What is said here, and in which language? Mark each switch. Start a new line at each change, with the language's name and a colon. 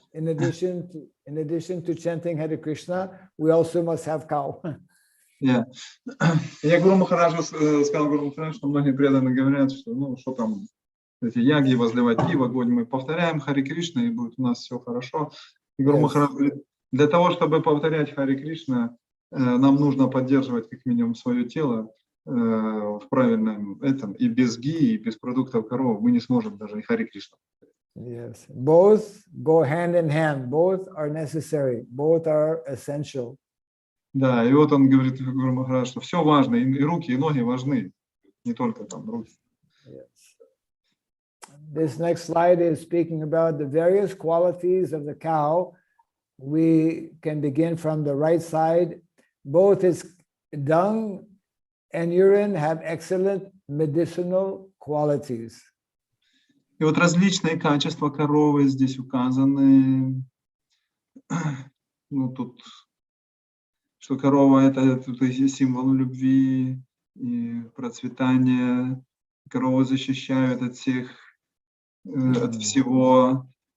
English: In addition to chanting Hare Krishna, we also must have cow. Yeah.
Russian: Я Гуру Махараджу сказал, Гуру Махарадж, что многие преданные говорят, что ну что там эти яги возливать ги в огонь, мы повторяем Харе Кришна и будет у нас все хорошо. И Гуру Махарадж говорит, для того, чтобы повторять Харе Кришна, нам нужно поддерживать как минимум свое тело в правильном этом, и без ги, и без продуктов коровы мы не сможем даже и Харе Кришна.
English: Yes, both go hand in hand. Both are necessary. Both are essential.
Russian: Да, и вот он говорит, Гуру Махарадж, что все важно, и руки, и ноги важны, не только там руки.
English: Yes. This next slide is speaking about the various qualities of the cow. We can begin from the right side. Both its dung and urine have excellent medicinal qualities.
Russian: И вот различные качества коровы здесь указаны. Ну, тут, что корова это символ любви и процветания. Корову защищают от всех, от всего.